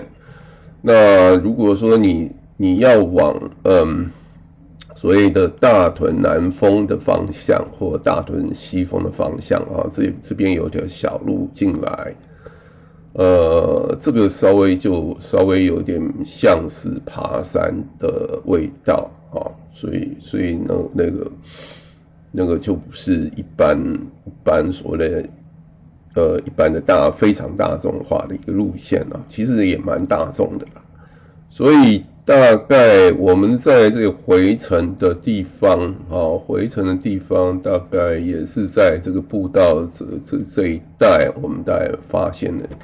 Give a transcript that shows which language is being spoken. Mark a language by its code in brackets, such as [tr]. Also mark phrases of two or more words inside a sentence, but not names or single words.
[zh] 那如果說你要往所謂的大屯南峰的方向或大屯西峰的方向這邊有條小路進來，這個稍微有點像是爬山的味道所以那個就不是一般所謂的一般的非常大众化的一個路線其實也蠻大众的啦。所以大概我們在這個回程的地方大概也是在這個步道這一帶，我們大概發現的。